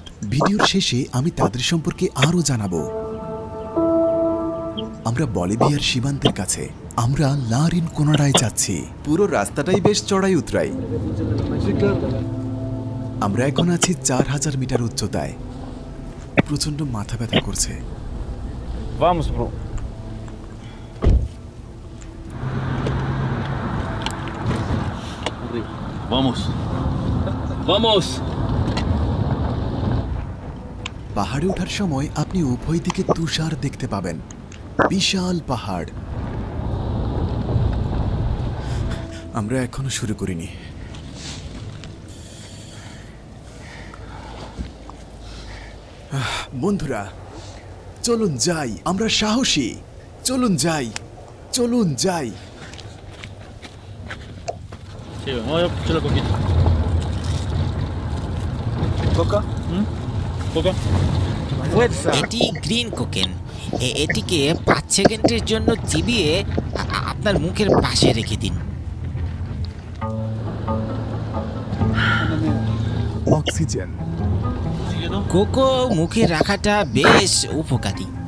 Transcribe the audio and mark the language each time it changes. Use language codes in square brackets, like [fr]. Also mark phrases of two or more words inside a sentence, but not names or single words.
[bn] ভিডিওর শেষে আমি তাদের সম্পর্কে আরও জানাবো। আমরা বলিভিয়ার সীমান্তের কাছে। আমরা লা রিনকোনাডায় যাচ্ছি। পুরো রাস্তাটাই বেশ চড়াই উতরাই। আমরা এখন আছি ৪,০০০ মিটার উচ্চতায়। প্রচন্ড মাথা ব্যথা করছে। [es] Vamos, bro. Vamos. Vamos. [bn] পাহাড়ে ওঠার সময় আপনি উভয় দিকে তুষার দেখতে পাবেন। বিশাল পাহাড়। আমরা এখনো শুরু করিনি। বন্ধুরা, চলুন যাই। আমরা সাহসী। চলুন যাই, চলুন যাই। [es] Sí, vamos a echarle poquito. ¿Coca? ¿Coca? [bn] এটি গ্রিন কোকেন। এটিকে ৫ সেকেন্ডের জন্য চিবিয়ে আপনার মুখের পাশে রেখে দিন। অক্সিজেন। কোকো মুখে রাখাটা বেশ উপকারী।